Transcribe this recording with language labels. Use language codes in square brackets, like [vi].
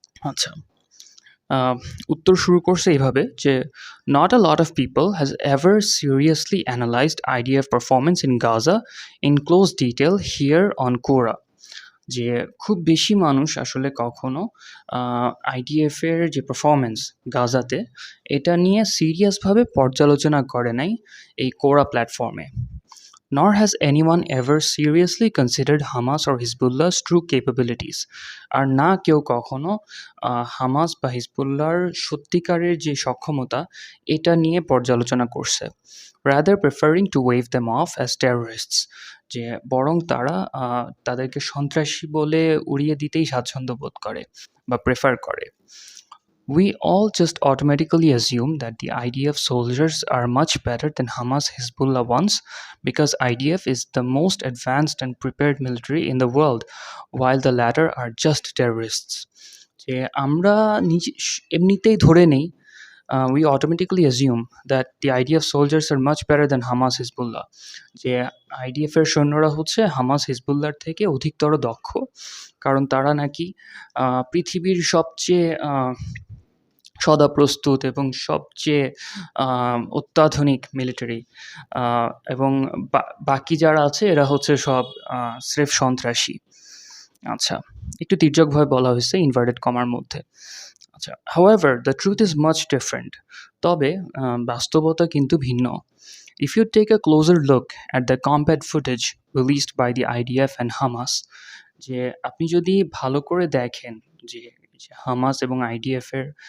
[bn] আচ্ছা, উত্তর শুরু করছে এইভাবে যে [en] Not a lot of people has ever seriously analysed IDF performance in Gaza in close detail here on Quora. [bn] যে খুব বেশি মানুষ আসলে কখনো আইডিএফের যে পারফরমেন্স গাজাতে এটা নিয়ে সিরিয়াসভাবে পর্যালোচনা করে নাই এই কোরা প্ল্যাটফর্মে। [en] Nor has anyone ever seriously considered Hamas or Hezbollah's true capabilities. [bn] আর না কেউ কখনো হামাস বা হিজবুল্লাহর সত্যিকারের যে সক্ষমতা এটা নিয়ে পর্যালোচনা করছে। [en] Rather preferring to wave them off as terrorists. [bn] যে বরং তারা তাদেরকে সন্ত্রাসী বলে উড়িয়ে দিতেই স্বাচ্ছন্দ্য বোধ করে বা প্রেফার করে। [en] We all just automatically assume that the IDF soldiers are much better than Hamas Hezbollah ones because IDF is the most advanced and prepared military in the world, while the latter are just terrorists. [bn] যে আমরা এমনিতেই ধরে নেই, [en] we automatically assume that the IDF soldiers are much better than Hamas Hezbollah. [bn] যে IDF এর সৈন্যরা হচ্ছে Hamas হিজবুল্লাহর থেকে অধিকতর দক্ষ, কারণ তারা নাকি পৃথিবীর সবচেয়ে সদাপ্রস্তুত এবং সবচেয়ে অত্যাধুনিক মিলিটারি, এবং বাকি যারা আছে এরা হচ্ছে সব স্রেফ সন্ত্রাসী। আচ্ছা, একটু তির্যকভাবে বলা হয়েছে ইনভার্টেড কমার মধ্যে। [en] আচ্ছা, however the truth is much different. [bn] তবে বাস্তবতা কিন্তু ভিন্ন। [en] If you take a closer look at the combat footage released by the IDF and Hamas, [bn] যে আপনি যদি ভালো করে দেখেন যে হামাস এবং আইডিএফ এর